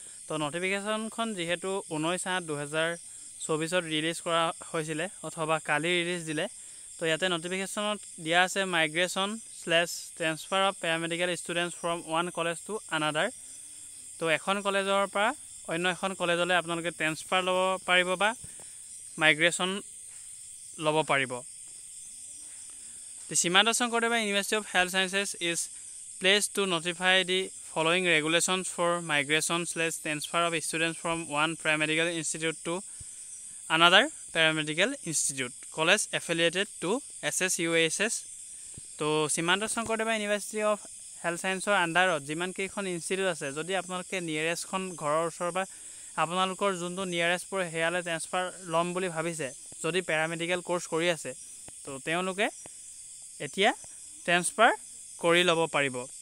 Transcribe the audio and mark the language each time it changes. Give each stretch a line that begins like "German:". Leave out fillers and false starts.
Assamese: তো নটিফিকেশ্যনখন যিহেতু 19/8/2024 ৰিলিজ কৰা হৈছিলে অথবা কালি ৰিলিজ দিলে তো ইয়াতে নটিফিকেশ্যনত দিয়া আছে
English: Migration transfer of paramedical students from one college to another.
Assamese: তো এখন কলেজৰ পৰা অন্য এখন কলেজলৈ আপোনালোকে ট্ৰান্সফাৰ ল'ব পাৰিব বা মাইগ্ৰেশ্যন ল'ব পাৰিব।
English: The Symanta Sankardeva University of Health Sciences is placed to notify the following regulations for migration/transfer of students from one paramedical institute to another paramedical institute college affiliated to SSUSS.
Assamese: তো Symanta Sankardeva University of Health Sciences আন্ডাৰত যিমান কেইখন institute আছে যদি আপোনালোকে নিয়াৰেষ্টখন ঘৰৰ ওচৰ বা আপোনালোকৰ যোনটো নিয়াৰেষ্ট পৰে হেয়ালে ট্ৰান্সফাৰ ল'ম বুলি ভাবিছে যদি পেৰামেডিকেল কোৰ্স কৰি আছে তো তেওঁলোকে এতিয়া ট্ৰান্সফাৰ কৰি ল'ব পাৰিব।